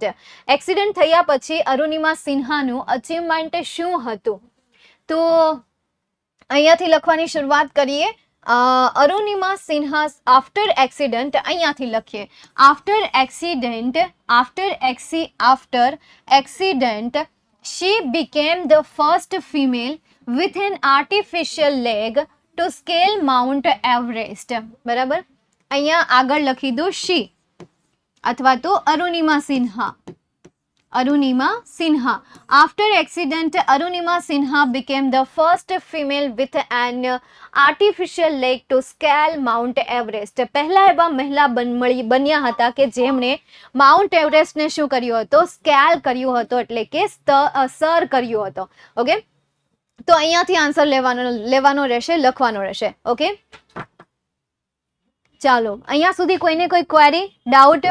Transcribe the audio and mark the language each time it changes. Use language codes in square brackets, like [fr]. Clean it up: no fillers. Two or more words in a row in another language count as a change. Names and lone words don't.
[gu] એક્સિડન્ટ થયા પછી અરુણિમા સિન્હાનું અચીવમેન્ટ શું હતું? તો અહીંયાથી લખવાની શરૂઆત કરીએ. અરુણિમા સિન્હાસ [en] after accident, [gu] અહીંયાથી લખીએ. [en] after accident she became the first female with an artificial leg to scale Mount Everest. બરાબર, અહીંયા આગળ લખી દો શી અથવા તો અરુણિમા સિન્હા. Arunima Sinha. After accident, Arunima Sinha became the first female with an artificial leg to scale Mount Everest. [gu] પહેલા એવા મહિલા બન્યા હતા કે જેમણે માઉન્ટ એવરેસ્ટને શું કર્યો હતો? સ્કેલ કર્યો હતો, એટલે કે સર કર્યો હતો. ઓકે, તો અહીંયાથી આન્સર લેવાનો રહેશે, લખવાનો રહેશે. ઓકે, ચાલો અહીંયા સુધી કોઈને કોઈ ક્વેરી, ડાઉટ?